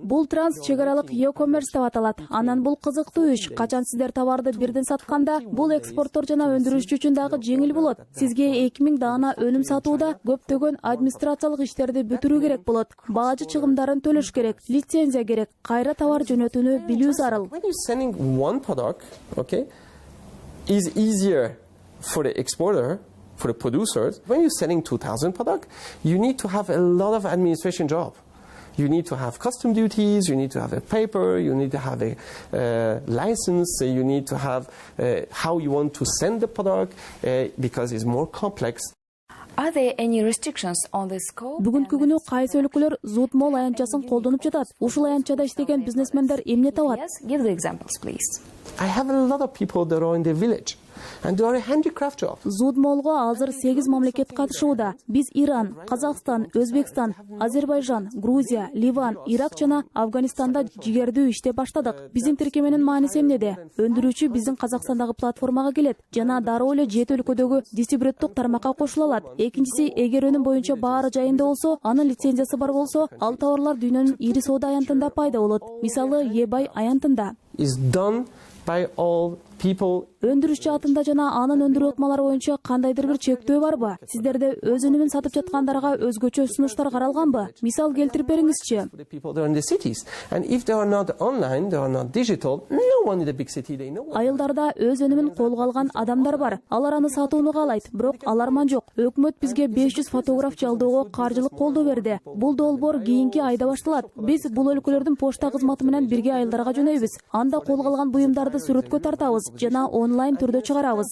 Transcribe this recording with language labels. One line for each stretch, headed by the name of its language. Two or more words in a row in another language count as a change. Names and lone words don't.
Kyrgyz: Бул транс чек аралык e-commerce деп аталат. Анан бул кызыктуу иш. Качан сиздер товарды бирден сатканда, бул экспорттор жана өндүрүүчү үчүн дагы жеңил болот. Сизге 2000 даана өнүм сатууда көптөгөн администрациялык иштерди бүтүрүү керек болот. Баажы чыгымдарын төлөш керек, лицензия керек, кайра товар жөнөтүүнү билүү зарыл.
English: When you're sending one product, okay, is easier for the exporter, for the producers. When you're selling 2,000 products, you need to have a lot of administration job. You need to have custom duties, you need to have a paper, you need to have a license, you need to have how you want to send the product because it's more complex. Are there any restrictions on the scope?
Kyrgyz: Бүгүнкү күнү кайсы өлкөлөр Zoodmall аянтчасын колдонуп жатат? Ушул аянтчада иштеген бизнесмендер эмне табат?
English: Yes, give the examples, please. I have a lot of people that are in the village. And they are a handicraft job.
Kyrgyz: Зуд молго азыр 8 мамлекет катышууда. Биз Иран, Казакстан, Өзбекстан, Азербайжан, Грузия, Ливан, Ирак жана Афганистанда жигердүү иштеп баштадык. Биздин тиркеменин мааниси эмнеде? Өндүрүүчү биздин Казакстандагы платформага келет жана дароо эле 7 өлкөдөгү дистрибьютордук тармакка кошула алат. Экинчиси, эгер өнүм боюнча баары жайында болсо, анын лицензиясы бар болсо, ал товарлар дүйнөнүн ири соода аянтында пайда болот. Мисалы, eBay аянтында.
English: Is done by all people.
Kyrgyz: Өндүрүшчү атында жана анын өндүрүү ыкмалары боюнча кандайдыр бир чектөө барбы? Сиздерде өз өнүмүн сатып жаткандарга өзгөчө сунуштар каралганбы? Мисал келтирип бериңизчи.
English: The people that are in the cities. And if they are not online, they are not digital, no one in the big city they know.
Kyrgyz: Айылдарда өз өнүмүн колго алган адамдар бар. Алар аны сатууну каалайт, бирок аларман жок. Өкмөт бизге 500 фотограф жалдоого каржылык колдоо берди. Бул долбоор кийинки айда башталат. Биз бул өлкөлөрдүн почта кызматы менен бирге айылдарга жөнөйбүз. Анда колго алган буюмдарды сүрөткө тартабыз жана онлайн түрдө чыгарабыз.